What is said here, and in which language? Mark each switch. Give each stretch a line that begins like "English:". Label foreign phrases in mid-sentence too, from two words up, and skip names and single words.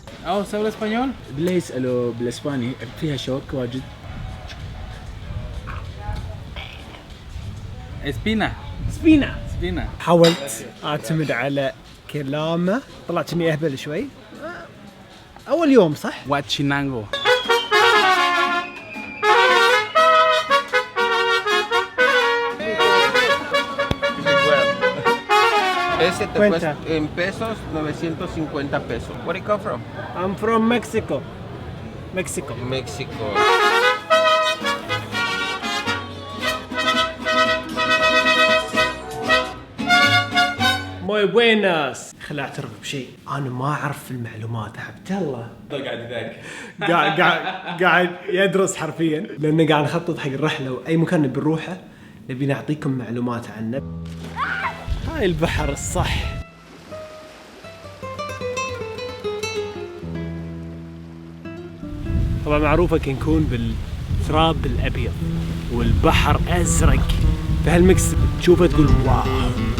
Spanish: ¿Habla español?
Arabic: بالله يسألوا بالاسباني، فيها شوك واجد. سبينا. حاولت اعتمد على كلامه، طلعت اني اهبل شوي. اول يوم صح؟
Spanish: واتشينانجو. Ese te cuesta en pesos 950 pesos.
English: Where do you come from? I'm from Mexico. Mexico. Mexico.
Spanish: Muy buenas.
Arabic: خل اعترف بشيء، انا ما اعرف المعلومات. عبد الله قاعد يدرس حرفيا، لانه قاعد نخطط حق الرحله واي مكان نبي نروحه نبي نعطيكم معلومات عنه. هاي البحر الصح. طبعا معروفه كنكون بالتراب الابيض والبحر ازرق، فهالمكس تشوفه تقول واو.